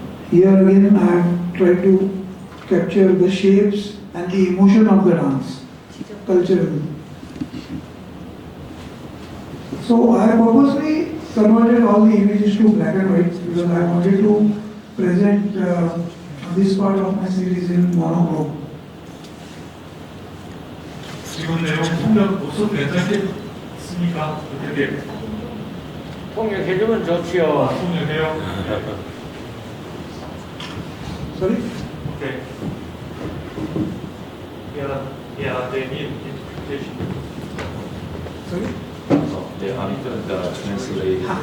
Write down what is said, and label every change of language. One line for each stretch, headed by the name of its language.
English: Here again I have tried to capture the shapes and the emotion of the dance, culturally. So I purposely converted all the images to black and white because I wanted to present this part of my series in monochrome.
Korean: 지금 내용 통역 모습 괜찮겠습니까? 어떻게 통역해주면 좋지요. 통역해요?
English: Sorry? Okay. Yeah, they need interpretation. Sorry?
Korean: 네, 아미들다 translate.